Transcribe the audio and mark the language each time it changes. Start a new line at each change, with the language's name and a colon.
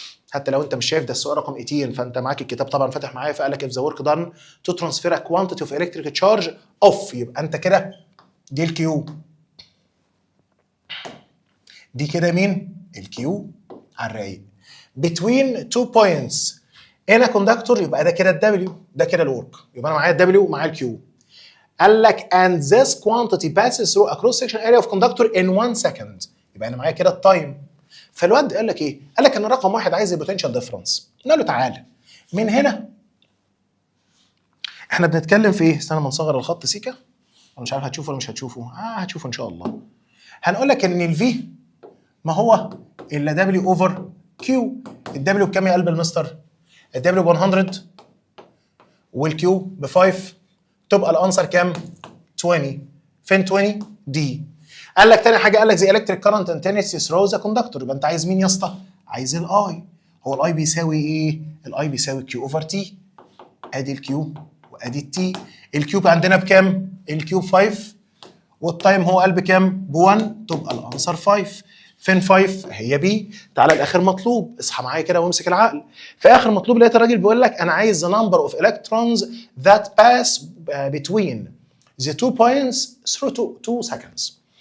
Arabic: حتى لو انت مش شايف ده السؤال رقم 18 فانت معاك الكتاب طبعا فاتح معايا، فقال لك
English: if the work done to transfer a quantity of electric charge of,
Arabic: يبقى انت كده دي الكيو، دي كده مين؟ الكيو على الرايق.
English: between 2 points in a conductor،
Arabic: يبقى ده كده الدبليو، ده كده الورك، يبقى انا معايا الدبليو ومعايا الكيو. قال لك
English: and this quantity passes through a cross section area of conductor in 1 second،
Arabic: يبقى انا معايا كده التايم. فالواد قال لك ايه؟ قال لك ان رقم واحد عايز البوتنشال ديفرنس. قلنا له تعالى من هنا احنا بنتكلم في ايه؟ استنى ما نصغر الخط سيكا، انا مش عارف هتشوفه ولا مش هتشوفه. هتشوفه ان شاء الله. هنقول لك ان الفي ما هو الا دبليو اوفر كيو. الدبليو بكام يا قلب المستر؟ الدبليو ب 100 والكيو ب 5، تبقى الانسر كام؟ 20. فين 20؟ دي. قال لك تاني حاجه، قال لك
English: زي electric current intensity through the conductor,
Arabic: يبقى انت عايز مين يا اسطى؟ عايز الاي. هو الاي بيساوي ايه؟ الاي بيساوي كيو اوفر تي. ادي الكيو وادي التي. الكيوب عندنا بكام؟ الكيوب 5 والتايم هو قلب كام؟ ب 1، تبقى الانسر 5. فين 5؟ هي بي. تعالى لاخر مطلوب، اصحى معايا كده وامسك العقل. في اخر مطلوب لقيت الراجل بيقول لك انا عايز
English: the number of electrons that pass between the 2 points through 2 seconds.